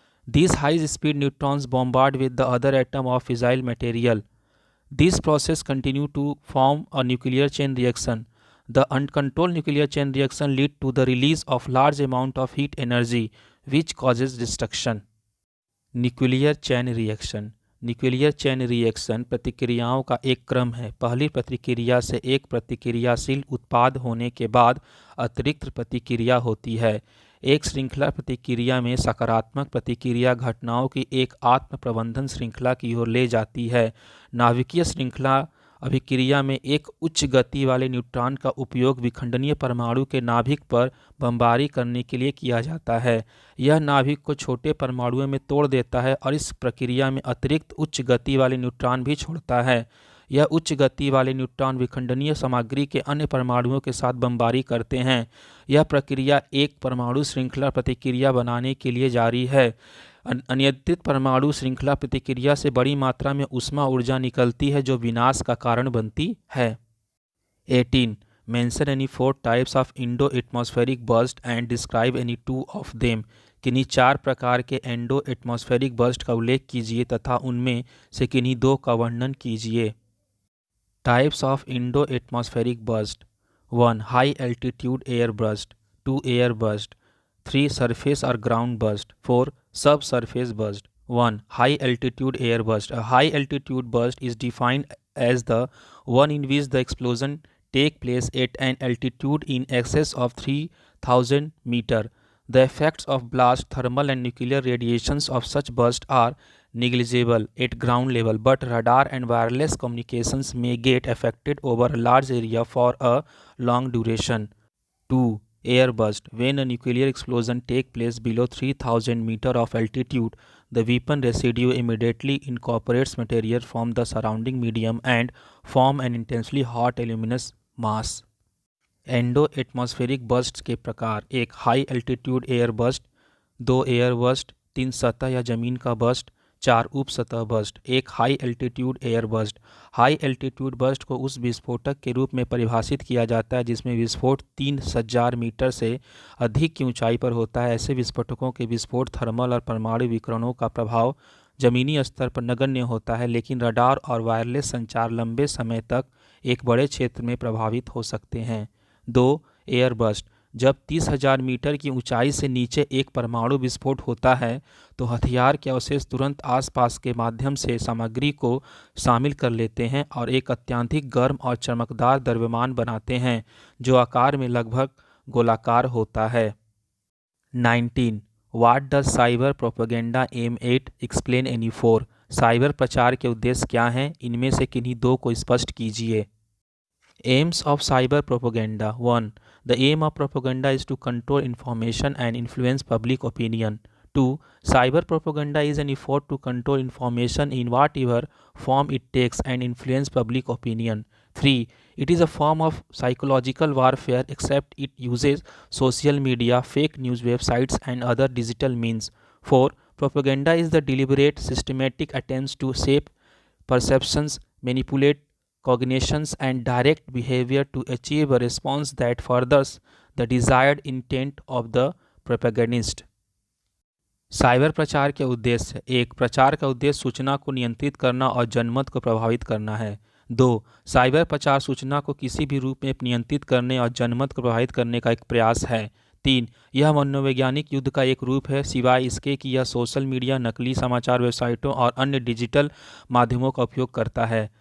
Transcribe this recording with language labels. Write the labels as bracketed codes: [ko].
[en] These high-speed neutrons bombard with the other atom of fissile material. This process continues to form a nuclear chain reaction. The uncontrolled nuclear chain reaction leads to the release of large amount of heat energy, which causes destruction. Nuclear chain reaction. [hi] Nuclear chain reaction प्रतिक्रियाओं का एक क्रम है। पहली प्रतिक्रिया से एक प्रतिक्रियाशील उत्पाद होने के बाद अतिरिक्त प्रतिक्रिया होती है। एक श्रृंखला प्रतिक्रिया में सकारात्मक प्रतिक्रिया घटनाओं की एक आत्म प्रबंधन श्रृंखला की ओर ले जाती है। नाभिकीय श्रृंखला अभिक्रिया में एक उच्च गति वाले न्यूट्रॉन का उपयोग विखंडनीय परमाणु के नाभिक पर बमबारी करने के लिए किया जाता है। यह नाभिक को छोटे परमाणुओं में तोड़ देता है और इस प्रक्रिया में अतिरिक्त उच्च गति वाले न्यूट्रॉन भी छोड़ता है। यह उच्च गति वाले न्यूट्रॉन विखंडनीय सामग्री के अन्य परमाणुओं के साथ बमबारी करते हैं। यह प्रक्रिया एक परमाणु श्रृंखला प्रतिक्रिया बनाने के लिए जारी है। अनियंत्रित परमाणु श्रृंखला प्रतिक्रिया से बड़ी मात्रा में ऊष्मा ऊर्जा निकलती है जो विनाश का कारण बनती है। 18. [en] Mention any 4 types of Indo-atmospheric burst and describe any 2 of them. [hi] किन्हीं 4 प्रकार के एंडो एटमॉस्फेरिक बर्स्ट का उल्लेख कीजिए तथा उनमें से किन्हीं 2 का वर्णन कीजिए। [en] Types of Indo-atmospheric burst. 1. High altitude air burst. 2. Air burst. 3. Surface or ground burst. 4. Subsurface burst. 1. High altitude air burst. A high altitude burst is defined as the one in which the explosion take place at an altitude in excess of 3000 meter. The effects of blast, thermal and nuclear radiations of such burst are negligible at ground level, but radar and wireless communications may get affected over a large area for a long duration. 2. Air burst. When a nuclear explosion takes place below 3000 meter of altitude, the weapon residue immediately incorporates material from the surrounding medium and form an intensely hot luminous mass. [hi] Endo atmospheric burst के प्रकार: एक high altitude air burst, 2 air burst, 3 सतह या जमीन का burst, 4 उप सतह burst. एक high altitude air burst: high altitude burst को उस विस्फोटक के रूप में परिभाषित किया जाता है जिसमें विस्फोट 3000 मीटर से अधिक की ऊंचाई पर होता है। ऐसे विस्फोटकों के विस्फोट थर्मल और परमाणु विकिरणों का प्रभाव जमीनी स्तर पर नगण्य होता है, लेकिन रडार और वायरलेस संचार लंबे समय तक एक बड़े क्षेत्र में प्रभावित हो सकते हैं। 2. एयर बर्स्ट: जब 30,000 मीटर की ऊंचाई से नीचे एक परमाणु विस्फोट होता है तो हथियार के अवशेष तुरंत आसपास के माध्यम से सामग्री को शामिल कर लेते हैं और एक अत्यधिक गर्म और चमकदार द्रव्यमान बनाते हैं जो आकार में लगभग गोलाकार होता है। 19. [en] What does cyber propaganda aim at? Explain any 4. [hi] Cyber प्रचार के उद्देश्य क्या हैं? इनमें से किन्हीं 2 को स्पष्ट कीजिए। [en] Aims of cyber propaganda. 1. The aim of propaganda is to control information and influence public opinion. 2. Cyber propaganda is an effort to control information in whatever form it takes and influence public opinion. 3. It is a form of psychological warfare except it uses social media, fake news websites and other digital means. 4. Propaganda is the deliberate, systematic attempts to shape perceptions, manipulate cognitions and direct behavior to achieve a response that furthers the desired intent of the propagandist. [hi] Cyber प्रचार के उद्देश्य: 1. प्रचार का उद्देश्य सूचना को नियंत्रित करना और जनमत को प्रभावित करना है। 2. साइबर प्रचार सूचना को किसी भी रूप में नियंत्रित करने और जनमत को प्रभावित करने का एक प्रयास है। 3. यह मनोवैज्ञानिक युद्ध का एक रूप है, सिवाय इसके कि यह सोशल मीडिया, नकली समाचार वेबसाइटों और अन्य डिजिटल माध्यमों का उपयोग करता है।